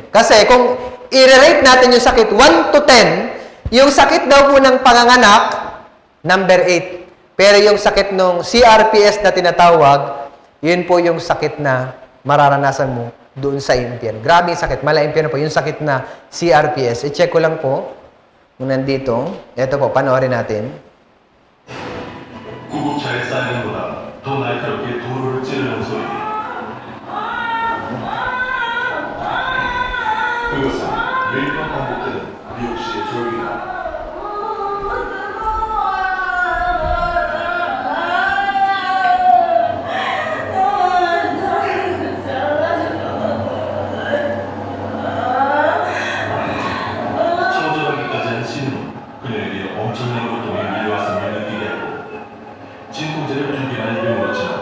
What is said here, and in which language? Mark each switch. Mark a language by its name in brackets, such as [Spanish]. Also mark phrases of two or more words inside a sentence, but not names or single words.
[Filipino] Kasi kung i-rate natin yung sakit 1 to 10, yung sakit daw po ng panganganak, number 8. Pero yung sakit ng CRPS na tinatawag, yun po yung sakit na mararanasan mo doon sa impyerno. Grabe yung sakit. Mala-impyerno po. Yung sakit na CRPS. I-check ko lang po kung nandito. Ito po, panoorin natin. [Korean] 구급차의 사이렌보다 더 날카롭게 도로를 찌르는 소리. 그것은 매일 밤 반복되는 미국시의 조용이다. 처절하기까지 한 신은 그녀에게 엄청난 고통이 밀려왔음을 느끼게 하고 진통제를 준비한 병으로